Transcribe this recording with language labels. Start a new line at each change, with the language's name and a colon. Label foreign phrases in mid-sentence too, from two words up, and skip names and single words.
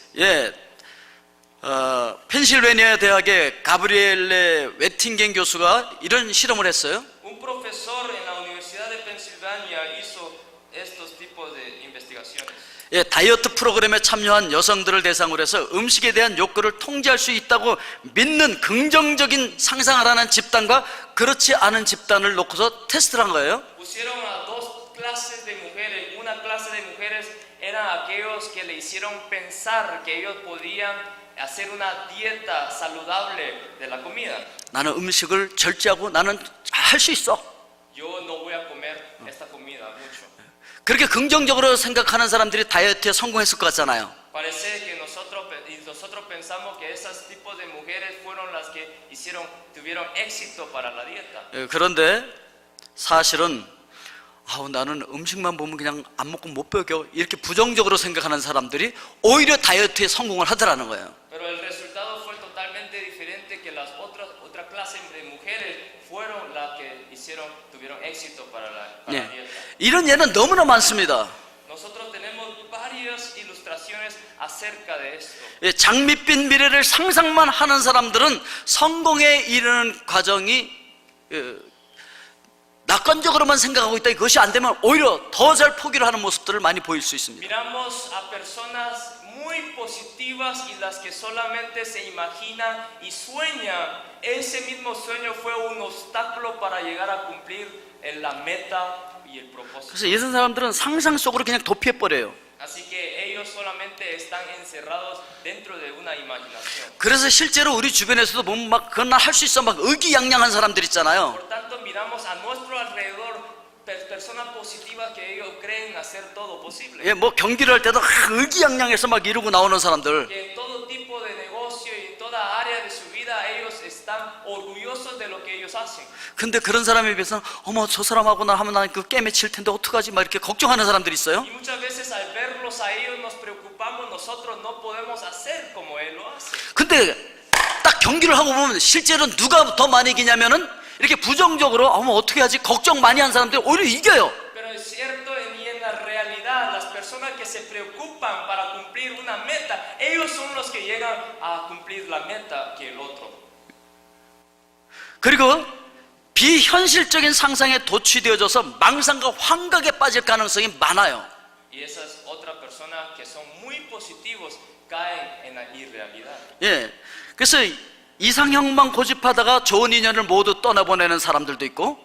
Korean: 예, 펜실베니아 대학의 가브리엘레 웨팅겐 교수가 이런 실험을 했어요.
Spanish: Un profesor en la Universidad de Pensilvania hizo estos tipos de investigaciones.
Korean: 예, 다이어트 프로그램에 참여한 여성들을 대상으로 해서 음식에 대한 욕구를 통제할 수 있다고 믿는 긍정적인 상상을 하는 집단과 그렇지 않은 집단을 놓고서 테스트를 한 거예요.
Spanish: Pusieron a dos clases de mujeres. Una clase de mujeres eran aquellos que le hicieron pensar que ellos podían hacer una dieta saludable de la comida.
Korean: 나는 음식을 절제하고 나는 할 수 있어.
Spanish: Yo no voy a comer esta comida mucho.
Korean: 그렇게 긍정적으로 생각하는 사람들이 다이어트에 성공했을 것 같잖아요.
Spanish: Parece que nosotros pensamos que esos tipos de mujeres fueron las que tuvieron éxito para la dieta.
Korean: 예, 그런데 사실은 나는 음식만 보면 그냥 안 먹고 못 배겨 이렇게 부정적으로 생각하는 사람들이 오히려 다이어트에 성공을 하더라는 거예요.
Spanish: Pero el resultado fue totalmente diferente que las otra clase de mujeres fueron las que tuvieron éxito para la
Korean: 예,
Spanish: dieta.
Korean: 이런 예는 너무나 많습니다.
Spanish: Nosotros tenemos varias ilustraciones acerca de esto.
Korean: 예, 장밋빛 미래를 상상만 하는 사람들은 성공에 이르는 과정이 낙관적으로만 생각하고 있다. 그것이 안 되면 오히려 더 잘 포기를 하는 모습들을 많이 보일 수 있습니다.
Spanish: Miramos a personas muy positivas y las que solamente se imaginan y sueñan. Ese mismo sueño fue un obstáculo para llegar a cumplir en la meta y el propósito.
Korean: 그래서 이런 사람들은 상상 속으로 그냥 도피해 버려요.
Spanish: Así que ellos solamente están encerrados dentro de una imaginación.
Korean: 그래서 실제로 우리 주변에서도 보면 막 그건 할 수 있어 막 의기양양한 사람들 있잖아요.
Spanish: Por tanto, miramos a nuestro alrededor personas positivas que ellos creen hacer todo posible.
Korean: 예, 뭐 경기를 할 때도 의기양양해서 막 이루고 나오는 사람들.
Spanish: Que en todo tipo de negocio y hacen.
Korean: 근데 그런 사람에 비해서는 어머 저 사람하고 나 하면 난 그 게임에 질 텐데 어떡하지 막 이렇게 걱정하는 사람들이 있어요.
Spanish: Y muchas veces al verlos a ellos nos preocupamos, nosotros no podemos hacer como él lo hace.
Korean: 근데 딱 경기를 하고 보면 실제로 누가 더 많이 이기냐면은 이렇게 부정적으로 어머 어떻게 하지 걱정 많이 한 사람들이 오히려 이겨요.
Spanish: Pero es cierto, y en la realidad, las personas que se preocupan para cumplir una meta, ellos son los que llegan a cumplir la meta que el otro.
Korean: 그리고 비현실적인 상상에 도취되어져서 망상과 환각에 빠질 가능성이 많아요.
Spanish: Y esas otras personas que son muy positivos caen en la irrealidad.
Korean: 예, 그래서 이상형만 고집하다가 좋은 인연을 모두 떠나보내는 사람들도 있고,